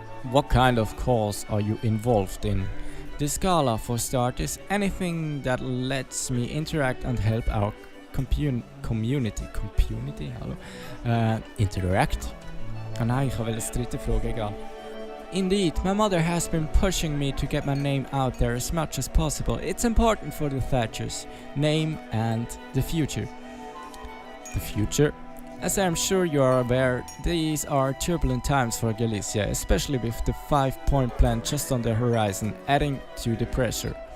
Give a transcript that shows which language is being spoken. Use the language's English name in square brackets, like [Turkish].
[English] What kind of course are you involved in? The Scala, for starters, anything that lets me interact and help our community. [German] Hallo? Interact? Ah nein, ich habe das dritte Frage, egal. [English] Indeed, my mother has been pushing me to get my name out there as much as possible. It's important for the Thatchers' name and the future. The future? As I'm sure you are aware, these are turbulent times for Galicia, especially with the 5-point plan just on the horizon, adding to the pressure.